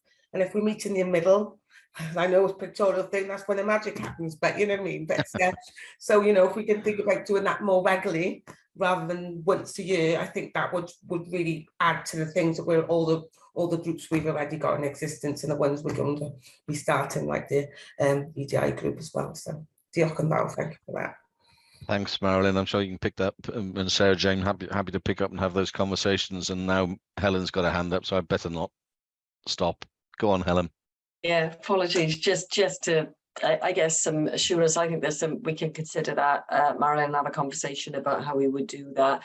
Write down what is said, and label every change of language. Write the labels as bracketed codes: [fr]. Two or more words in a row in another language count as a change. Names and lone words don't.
[en] And if we meet in the middle, I know it's a pictorial thing, that's when the magic happens, but you know what I mean? But so, if we can think about doing that more regularly rather than once a year, I think that would really add to the things that we're all the groups we've already got in existence and the ones we're going to be starting, like the EDI group as well. [cy] So Diolch yn fawr, [en] thank you for that. Thanks, Marilyn. I'm sure you can pick that up, and Sarah Jane, happy to pick up and have those conversations. And now Helen's got a hand up, so I better not stop. Go on, Helen. Yeah, apologies. Just to, I guess, some assurance. I think there's some, we can consider that, Marilyn, and have a conversation about how we would do that.